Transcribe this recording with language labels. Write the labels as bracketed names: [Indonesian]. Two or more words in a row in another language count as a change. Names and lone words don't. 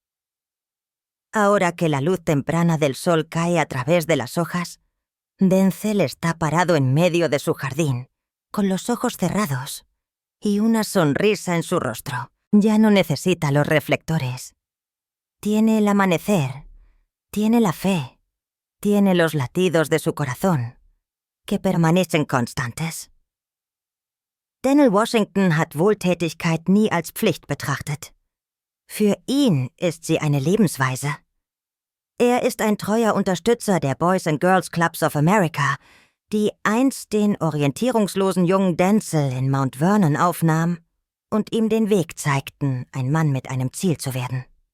[Spanish] Ahora que la luz temprana del sol cae a través de las hojas, Denzel está parado en medio de su jardín, con los ojos cerrados y una sonrisa en su rostro. Ya no necesita los reflectores. Tiene el amanecer, tiene la fe, tiene los latidos de su corazón, que permanecen constantes. [German] Denzel Washington hat Wohltätigkeit nie als Pflicht betrachtet. Für ihn ist sie eine Lebensweise. Er ist ein treuer Unterstützer der Boys and Girls Clubs of America, die einst den orientierungslosen jungen Denzel in Mount Vernon aufnahm und ihm den Weg zeigten, ein Mann mit einem Ziel zu werden.